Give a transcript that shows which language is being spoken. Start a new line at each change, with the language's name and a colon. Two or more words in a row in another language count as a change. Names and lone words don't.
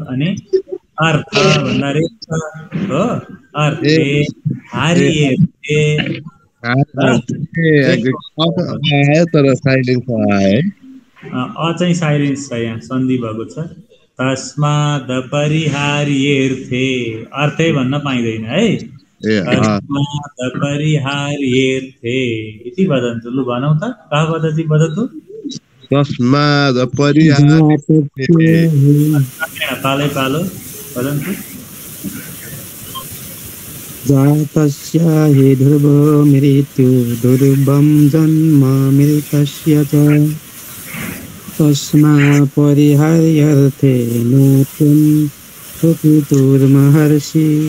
Nepali: अनि अर्थ भन्दा रेप हो, अर्थे हार्ये तर साइलेन्स आयो। चाहिँ साइलेन्स छ, यहाँ सन्धि भएको छ।
Sanskrit: तस्माद परिहार्येर्थे,
Nepali: अर्थै भन्न पाइँदैन है।
Sanskrit: तस्माद परिहार्येर्थे इति वदन्तु।
Nepali: लु भनौँ त,
Sanskrit: कः वदति वदतु। तस्माद परिहार्येर्थे, पालै पालो वदन्तु। जातस्य हि ध्रुवो मृत्यु ध्रुवं जन्म मृतस्य च तस्मा परिहार्यर्थे न त्वं सुखितुर्महर्षि।